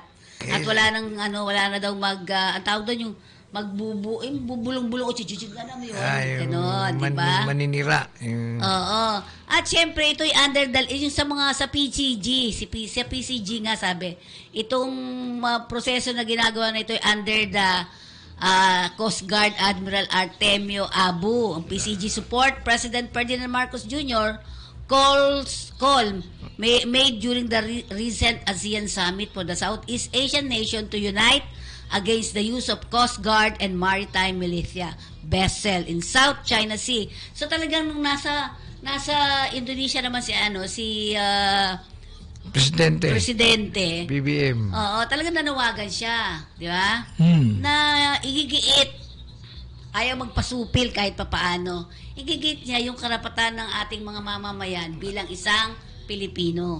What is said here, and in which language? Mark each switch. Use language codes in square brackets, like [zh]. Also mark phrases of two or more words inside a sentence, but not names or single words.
[tl] At wala na daw ang tawag doon yung bubulong-bulong o chichichig na naman yun. Ganon, diba? Maninira. Oo. At syempre, ito'y yung sa PCG, sa PCG nga sabi, itong proseso na ginagawa na ito'y [en] under the [tl] Coast Guard Admiral Artemio Abu. [en] Ang PCG support President Ferdinand Marcos Jr. call made during the recent ASEAN Summit for the Southeast Asian nation to unite against the use of Coast Guard and maritime militia vessel in South China Sea. [tl] So talagang nung nasa Indonesia naman si Presidente BBM. Oo, talagang nanawagan siya, di ba? Na igigiit ayaw magpasupil kahit papaano. Igigit niya yung karapatan ng ating mga mamamayan bilang isang Pilipino.